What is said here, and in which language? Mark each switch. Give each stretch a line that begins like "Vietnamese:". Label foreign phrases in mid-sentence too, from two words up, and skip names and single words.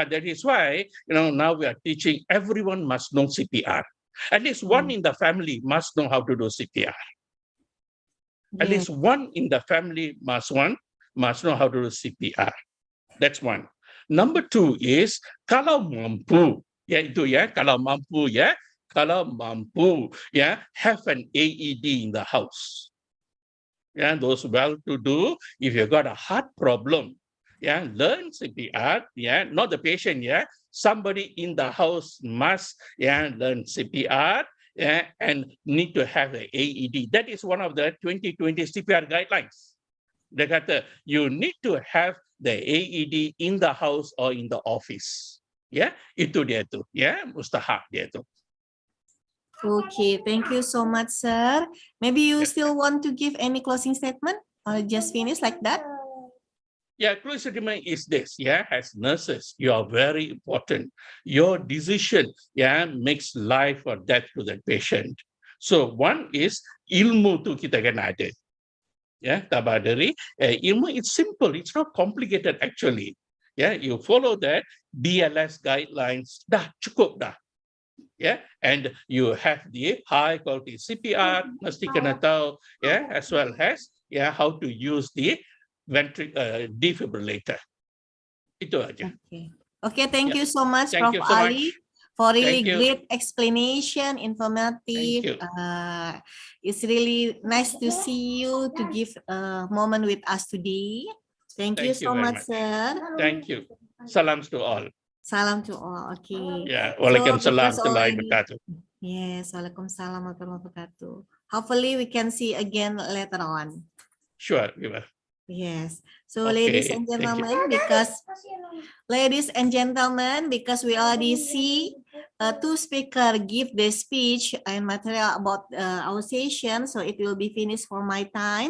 English: that is why now we are teaching everyone must know CPR. At least one in the family must know how to do CPR. At least one in the family must know how to do CPR. That's one. Number 2 is
Malay: kalau mampu, yaitu kalau mampu kalau mampu
English: have an AED in the house. Those well-to-do, if you got a heart problem, learn CPR, not the patient, somebody in the house must learn CPR and need to have an AED. That is one of the 2020 CPR guidelines.
Malay: Dia kata,
English: you need to have the AED in the house or in the office.
Malay: Itu dia tu. Mustahak dia tu.
English: Okay, thank you so much, sir. Maybe you still want to give any closing statement or just finish like that? Closing statement is this, as nurses, you are very important. Your decision, makes life or death to the patient. So one is
Malay: ilmu tu kita kena ada.
English: Tabadari, ilmu it's simple, it's not complicated actually. You follow that BLS guidelines,
Malay: dah cukup dah.
English: And you have the high quality CPR,
Malay: mesti kena tahu,
English: as well as how to use the defibrillator.
Malay: Itu aja.
English: Okay, thank you so much, Thank Prof. you so Ali. much. For really Thank you. great explanation, informative. Thank you. It's really nice to see you to give a moment with us today. Thank you Thank you so very much, much. sir. Thank you. Salams to all. Salam to all. Okay. Waalaikumsalam So,
Arabic: ورحمة الله وبركاته.
English: yes,
Arabic: وعليكم السلام ورحمة الله وبركاته.
English: Hopefully we can see again later on. Sure, we will. Yes. So Okay, ladies and thank you. gentlemen, because we already see two speakers give the speech and material about our session, so it will be finished for my time.